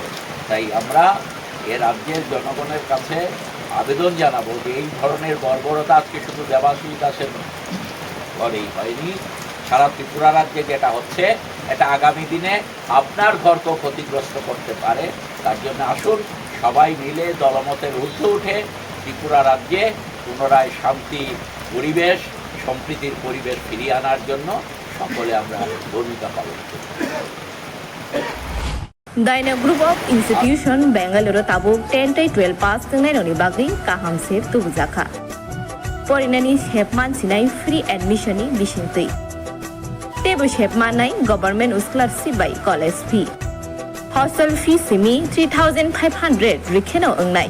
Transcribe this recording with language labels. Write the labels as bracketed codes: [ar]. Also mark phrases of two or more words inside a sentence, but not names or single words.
[bn] তাই আমরা এ রাজ্যের জনগণের কাছে আবেদন জানাবো যে এই ধরনের বর্বরতা আজকে শুধু দেবাশিস দাসের ঘরেই হয়নি, সারা ত্রিপুরা রাজ্যে যেটা হচ্ছে, এটা আগামী দিনে আপনার ঘরকেও ক্ষতিগ্রস্ত করতে পারে। তার জন্য আসুন সবাই মিলে দলমতের ঊর্ধ্বে উঠে ত্রিপুরা রাজ্যে পুনরায় শান্তি পরিবেশ, সম্প্রীতির পরিবেশ ফিরিয়ে আনার জন্য সকলে আমরা ভূমিকা পালন করি। [trp] Daina Group of Institution Bangalore tabuk 10-12 pass tengnai bagri kaham sep tubujaka. Porinani shepman sinai [en] free admission [trp] ni bisintui. Tebu shepman nai [en] government scholarship by college fee. Hostel fee [trp] simi 3,500 rikheno ongnai.